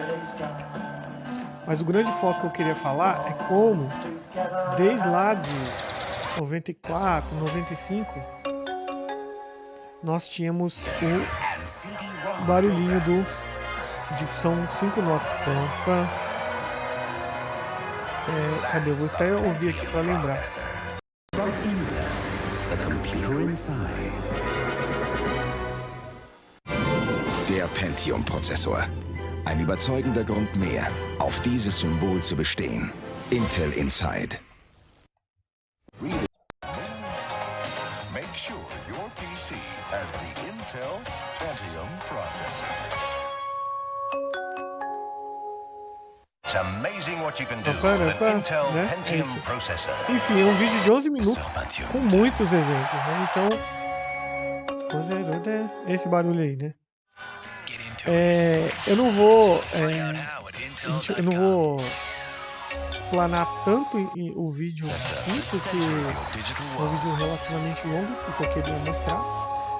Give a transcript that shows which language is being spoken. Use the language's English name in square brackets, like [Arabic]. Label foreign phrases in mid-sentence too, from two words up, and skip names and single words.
[Portuguese] Mas o grande foco que eu queria falar é como, desde lá de 94, 95, nós tínhamos o barulhinho são 5 notas. Pam, pam. Cadê? Eu vou até ouvir aqui para lembrar. [German] Der Pentium-Prozessor. Ein überzeugender Grund mehr, auf dieses Symbol zu bestehen. [English] Intel Inside. Make sure your PC has the Intel Pentium processor. It's amazing what you can do with an Intel [Portuguese] Né? É [English] Pentium [Portuguese] isso. [English] processor. [Portuguese] Enfim, é um vídeo de 11 minutos [English] So Pentium. [Portuguese] com muitos exemplos, né? Então, esse barulho aí, né? Eu não vou explanar tanto o vídeo assim, porque é um vídeo relativamente longo, porque eu queria mostrar.